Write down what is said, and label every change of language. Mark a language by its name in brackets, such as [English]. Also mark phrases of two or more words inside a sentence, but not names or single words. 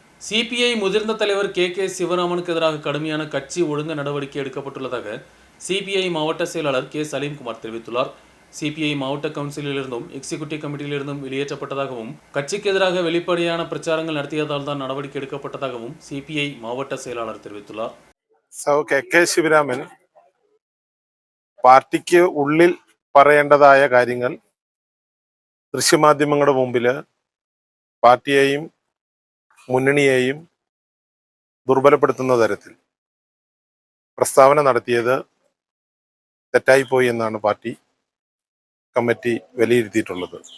[Tamil] சிபிஐ முதிர்ந்த தலைவர் கே சிவராமனுக்கு எதிராக கடுமையான கட்சி ஒழுங்கு நடவடிக்கை எடுக்கப்பட்டுள்ளதாக சிபிஐ மாவட்ட செயலாளர் கே சலீம்குமார் தெரிவித்துள்ளார். சிபிஐ மாவட்ட கவுன்சிலிலிருந்தும் [English] executive committeeயிலிருந்தும் [Tamil] வெளியேற்றப்பட்டதாகவும் கட்சிக்கு எதிராக வெளிப்படையான பிரச்சாரங்கள் நடத்தியதால் தான் நடவடிக்கை எடுக்கப்பட்டதாகவும் சிபிஐ மாவட்ட செயலாளர் தெரிவித்துள்ளார். [Malayalam] കെ ശിവരാമൻ പാർട്ടിക്ക് ഉള്ളിൽ പറയേണ്ടതായ കാര്യങ്ങൾ ദൃശ്യമാധ്യമങ്ങളുടെ മുമ്പിൽ പാർട്ടിയെയും മുന്നണിയെയും ദുർബലപ്പെടുത്തുന്ന തരത്തിൽ പ്രസ്താവന നടത്തിയത് തെറ്റായിപ്പോയി എന്നാണ് പാർട്ടി കമ്മിറ്റി വിലയിരുത്തിയിട്ടുള്ളത്.